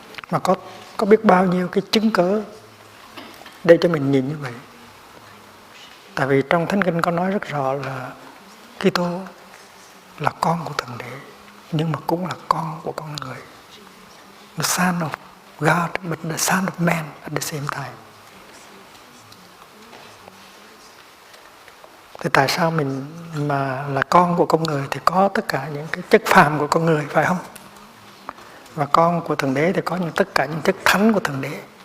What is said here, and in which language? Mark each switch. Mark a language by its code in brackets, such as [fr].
[vi] Mà có biết bao nhiêu cái chứng cớ để cho mình nhìn như vậy. Tại vì trong Thánh Kinh có nói rất rõ là Kitô là con của Thượng Đế, nhưng mà cũng là con của con người. [en] The Son of God, but the Son of Man at the same time. [vi] Thì tại sao mình mà là con của con người thì có tất cả những cái chất phàm của con người, phải không? Và con của Thượng Đế thì có tất cả những chất thánh của Thượng Đế.